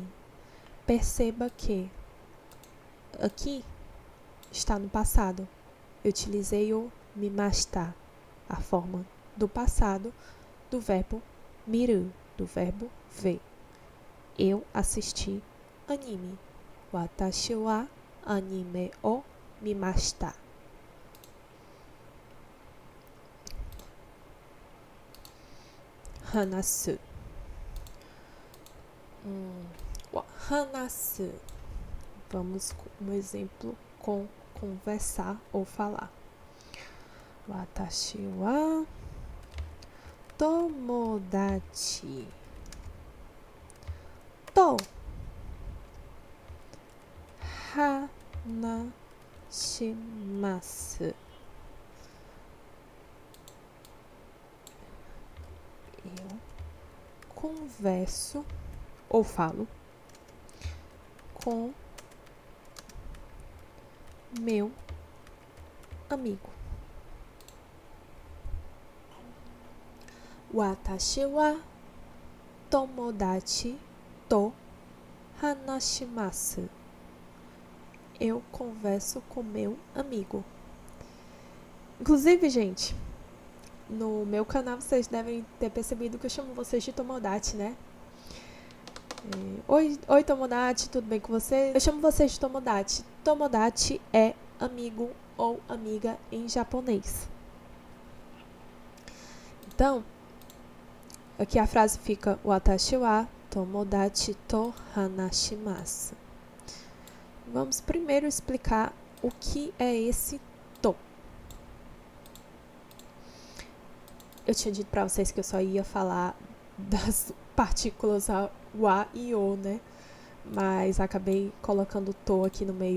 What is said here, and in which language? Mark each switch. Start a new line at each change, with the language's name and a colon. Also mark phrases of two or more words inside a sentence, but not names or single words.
Portuguese: Perceba que aqui está no passado. Eu utilizei o mimashita, a forma do passado do verbo miru, do verbo ver. Eu assisti anime.
Japanese: 私はアニメを見ました.
Portuguese: Hanasu. Hanasu. Vamos com um exemplo com conversar ou falar.
Japanese: 私は友達と話します.
Portuguese: Eu converso ou falo com meu amigo.
Japanese: 私は友達と話します.
Portuguese: Eu converso com meu amigo. Inclusive, gente, no meu canal vocês devem ter percebido que eu chamo vocês de Tomodachi, né? Oi Tomodachi, tudo bem com você? Eu chamo vocês de Tomodachi. Tomodachi é amigo ou amiga em japonês. Então, aqui a frase fica
Japanese: 私は友達と話します.
Portuguese: Vamos primeiro explicar o que é esse to? Eu tinha dito para vocês que eu só ia falar das partículas o A e O, né? Mas acabei colocando to aqui no meio.